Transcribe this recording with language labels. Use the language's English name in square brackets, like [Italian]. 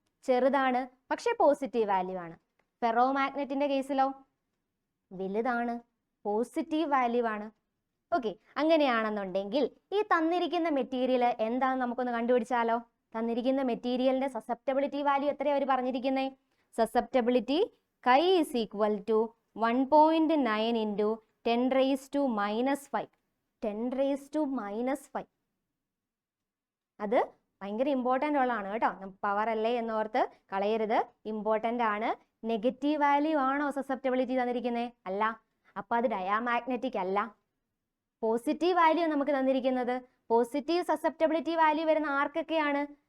[Malayalam] ചെറുതാണ്, പക്ഷെ positive value ആണ്. ഫെറോമാഗ്നറ്റിന്റെ കേസിലോ? വലുതാണ്, പോസിറ്റീവ് വാല്യൂ ആണ്. ഓക്കെ, അങ്ങനെയാണെന്നുണ്ടെങ്കിൽ ഈ തന്നിരിക്കുന്ന മെറ്റീരിയൽ എന്താണെന്ന് നമുക്കൊന്ന് കണ്ടുപിടിച്ചാലോ? തന്നിരിക്കുന്ന മെറ്റീരിയലിന്റെ സസെപ്റ്റബിലിറ്റി വാല്യൂ എത്രയാണ് അവർ പറഞ്ഞിരിക്കുന്നത്? [English] Susceptibility chi is equal to 1.9 into 10 raised to minus 5. 10 raised to minus 5. [Malayalam] അത് ഭയങ്കര ഇമ്പോർട്ടൻ്റ് ഉള്ളതാണ് കേട്ടോ. പവർ അല്ലേ എന്നോർത്ത് കളയരുത്, ഇമ്പോർട്ടൻ്റ് ആണ്. നെഗറ്റീവ് വാല്യൂ ആണോ സസെപ്റ്റബിലിറ്റി തന്നിരിക്കുന്നത്? അല്ല. അപ്പം അത് ഡയാമാഗ്നറ്റിക് അല്ല. പോസിറ്റീവ് വാല്യൂ നമുക്ക് തന്നിരിക്കുന്നത്. പോസിറ്റീവ് സസെപ്റ്റബിലിറ്റി വാല്യൂ വരുന്ന ആർക്കൊക്കെയാണ്?